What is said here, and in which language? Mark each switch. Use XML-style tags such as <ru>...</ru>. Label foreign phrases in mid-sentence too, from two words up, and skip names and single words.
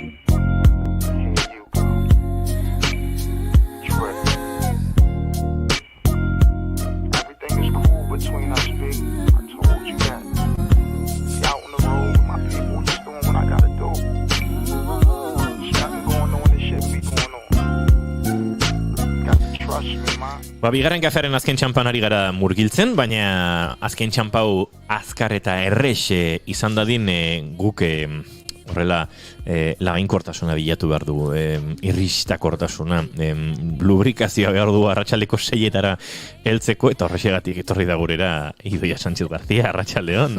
<en>Everything is cool between us, big. I told you that. Be out on the road with my people, just doing what I gotta do. Nothing going on, this shit be going on. Got to trust me, man.</en> <eu>Bigarren kafearen azken txampan ari gara murgiltzen, baina azken txampau azkar eta errex izan dadin guk horrela lagainkortasuna bilatu behar du, irristakortasuna, lubrikazioa behar du arratsaldeko 6etara heltzeko, eta horrexegatik etorri da gurera Idoia Sánchez García, arratsaldeon.</eu>